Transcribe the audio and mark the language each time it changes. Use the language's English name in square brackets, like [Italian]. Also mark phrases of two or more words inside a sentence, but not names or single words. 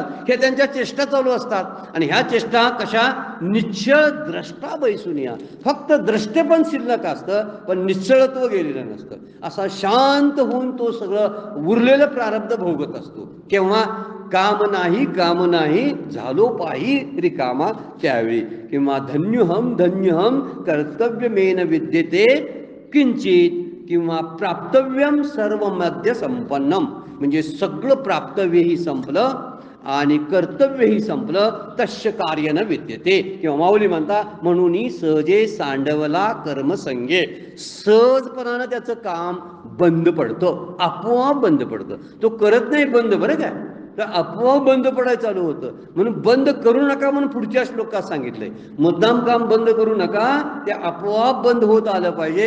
[Marathi] हे त्यांच्या चेष्टा चालू असतात. आणि ह्या चेष्टा कशा, निश्चळ द्रष्टा बैसुनिया. फक्त द्रष्टे पण शिल्लक असतं, पण निश्चळत्व गेलेलं नसतं. असा शांत होऊन तो सगळं उरलेलं प्रारब्ध भोगत असतो. केव्हा? काम नाही झालो पाही रिकामा त्यावेळी. किंवा [Sanskrit] धन्यहम कर्तव्यमेन विद्यते किंचित [Marathi] किंवा [Sanskrit] प्राप्तव्यम सर्व मध्य संपन्नम, [Marathi] म्हणजे सगळं प्राप्तव्यही संपलं आणि कर्तव्यही संपलं. [Sanskrit] तस्य कार्य न विद्यते. [Marathi] किंवा माऊली म्हणता म्हणून सहजे सांडवला कर्मसंगे, सहजपणानं त्याचं काम बंद पडतं, आपोआप बंद पडतं. तो करत नाही बंद, बरं काय, तर आपोआप बंद पडायला चालू होतं. म्हणून बंद करू नका म्हणून पुढच्या श्लोकात सांगितलंय. मुद्दाम काम बंद करू नका, ते आपोआप बंद होत आलं पाहिजे.